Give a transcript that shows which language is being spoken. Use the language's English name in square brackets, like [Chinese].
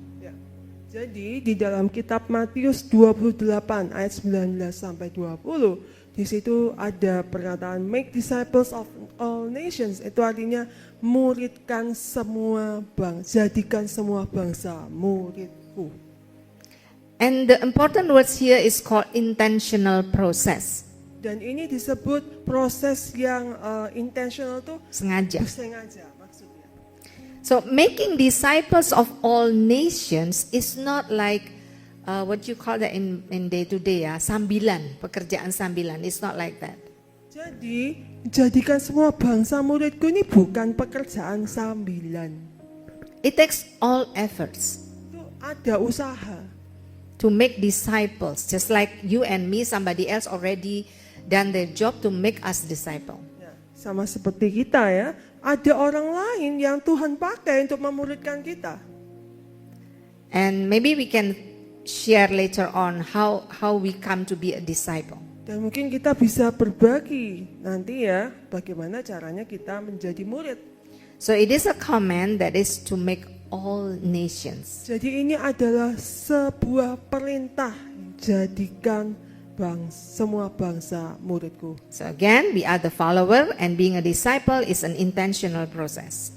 [Indonesian] Ya. Jadi di dalam kitab Matius 28 ayat 19 sampai 20, di situ ada perkataan [English] make disciples of all nations. [Indonesian] Itu artinya muridkan semua bangsa, jadikan semua bangsa muridku. [English] And the important words here is called intentional process. [Indonesian] Dan ini disebut proses yang intentional tuh Sengaja. sengaja maksudnya. [English] So making disciples of all nations is not like what you call that in day to day ya, [Indonesian] sambilan, pekerjaan sambilan. [English] It's not like that. [Indonesian] Jadi, jadikan semua bangsa muridku ini bukan pekerjaan sambilan. [English] It takes all efforts [Indonesian] Itu ada usaha. [English] to make disciples, just like you and me, somebody else already done their job to make us disciple. [Indonesian] Ya, sama seperti kita ya, ada orang lain yang Tuhan pakai untuk memuridkan kita. [English] And maybe we can share later on how we come to be a disciple. [Indonesian] Dan mungkin kita bisa berbagi nanti ya, bagaimana caranya kita menjadi murid. [English] So it is a command that is to make all nations. [Indonesian] Jadi ini adalah sebuah perintah, jadikan semua bangsa muridku. [English] So again, we are the follower and being a disciple is an intentional process.